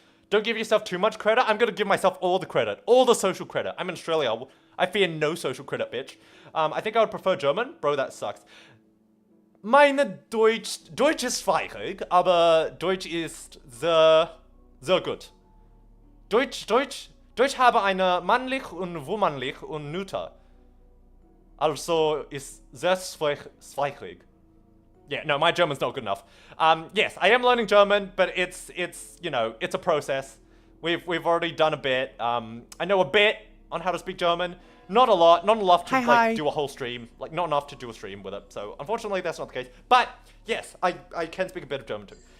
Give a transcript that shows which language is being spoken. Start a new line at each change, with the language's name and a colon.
English: Don't give yourself too much credit. I'm going to give myself all the credit. All the social credit. I'm in Australia. I fear no social credit, bitch. I think I would prefer German. Bro, that sucks.
German: Meine Deutsch ist schwierig, aber Deutsch ist sehr gut. Deutsch habe eine männlich und womanlich und neuter. Also ist sehr schwierig.
English: Yeah, no, my German's not good enough. Yes, I am learning German, but it's a process. We've already done a bit. I know a bit on how to speak German. Not a lot, not enough to do a whole stream. Not enough to do a stream with it. So unfortunately, that's not the case. But yes, I can speak a bit of German too.